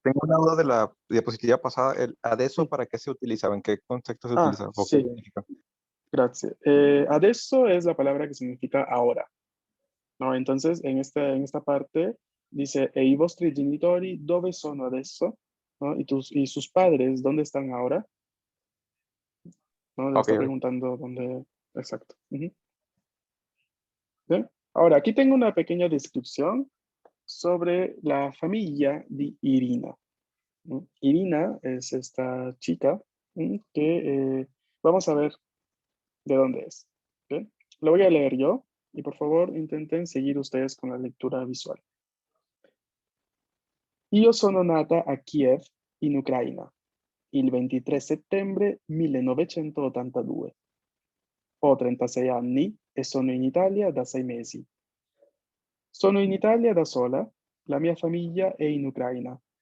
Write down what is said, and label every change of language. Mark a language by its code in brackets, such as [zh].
[es] Tengo una duda de la diapositiva pasada. ¿El adesso Sí. para qué se utilizaba? ¿En qué contexto se utilizaba? ¿O qué Sí, significa? gracias. Adesso es la palabra que significa ahora, ¿no? Entonces, en esta parte dice, [it] e i vostri genitori dove sono adesso? [es] ¿No? Y sus padres, ¿dónde están ahora? ¿No? Le Ok, está ok. preguntando dónde, exacto. Ujú. Bien. Ahora, aquí tengo una pequeña descripción sobre la familia de Irina. Irina es esta chica que vamos a ver de dónde es. ¿Ok? Lo voy a leer yo y por favor intenten seguir ustedes con la lectura visual. [it] Io sono nata a Kiev, in Ucraina, il 23 settembre 1982. Ho 36 anni e sono in Italia da 6 mesi. Sono in Italia da sola, la mia famiglia è in Ucraina.